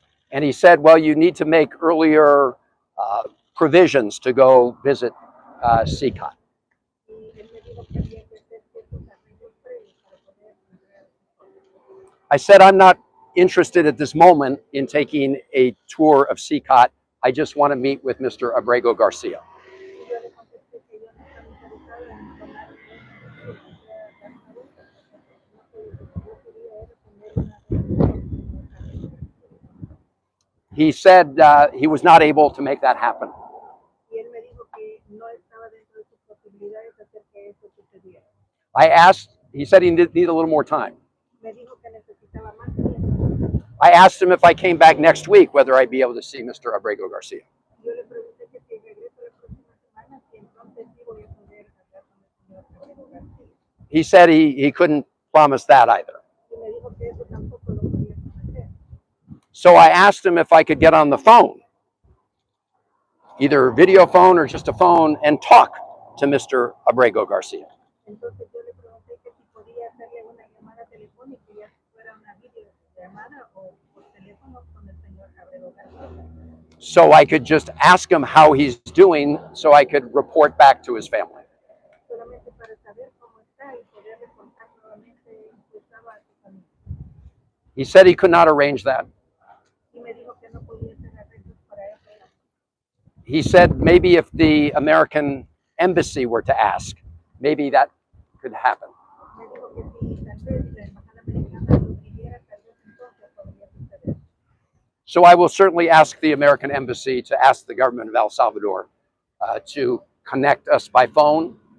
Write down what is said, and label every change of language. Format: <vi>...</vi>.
<en>And he said, well, you need to make earlier provisions to go visit CCOT.</en> <es>Y él me dijo que había que hacer ciertos arreglos previos para poder entrar a CCOT.</es> <en>I said, I'm not interested at this moment in taking a tour of CCOT. I just want to meet with Mr. Abrego Garcia.</en> <es>Y yo le contesté que yo no estaba interesado en tomar un tour, o sea, dar una vuelta, porque yo quería era tener una reunión con el señor Abrego García.</es> <en>He said he was not able to make that happen.</en> <es>Y él me dijo que no estaba dentro de sus posibilidades hacer que eso sucediera.</es> <en>He said he needed a little more time.</en> <es>Me dijo que necesitaba más tiempo.</es> <en>I asked him if I came back next week, whether I'd be able to see Mr. Abrego Garcia.</en> <es>Yo le pregunté que si regreso la próxima semana, si entonces sí voy a poder hablar con el señor Abrego García.</es> <en>He said he couldn't promise that either.</en> <es>Y me dijo que eso tampoco lo podía prometer.</es> <en>So I asked him if I could get on the phone, either video phone or just a phone, and talk to Mr. Abrego Garcia.</en> <es>Entonces yo le pregunté que si podía hacerle una llamada telefónica, ya fuera una videollamada o por teléfono con el señor Abrego García.</es> <en>So I could just ask him how he's doing so I could report back to his family.</en> <es>Solamente para saber cómo está y poder reportar nuevamente su estado a su familia.</es> <en>He said he could not arrange that.</en> <es>Y me dijo que no podía hacer arreglos para eso.</es> <en>He said maybe if the American embassy were to ask, maybe that could happen.</en> <es>Me dijo que si tal vez la embajada americana lo pidiera, tal vez entonces podría suceder.</es> <en>So I will certainly ask the American embassy to ask the government of El Salvador to connect us by phone.</en>